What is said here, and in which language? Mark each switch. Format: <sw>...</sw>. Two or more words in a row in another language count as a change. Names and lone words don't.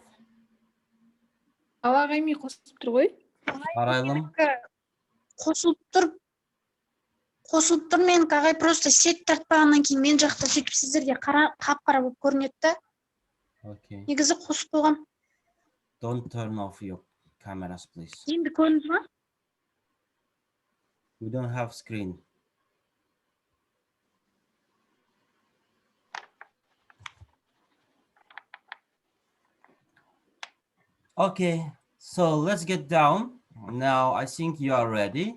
<kk>Ағаймен қосып тұр ғой. Арайлым. Қосылып тұр мен ағай просто сет тартпағаннан кейін мен жақта сөйтіп сіздерге қап-қара болып көрінеді да.</kk> <en>Okay.</en> <kk>Негізі қосып қойған.</kk> <en>Don't turn off your cameras, please.</en> <kk>Енді көрдіңіз ба?</kk> <en>We don't have screen. Okay, So let's get down. Now I think you are ready.</en>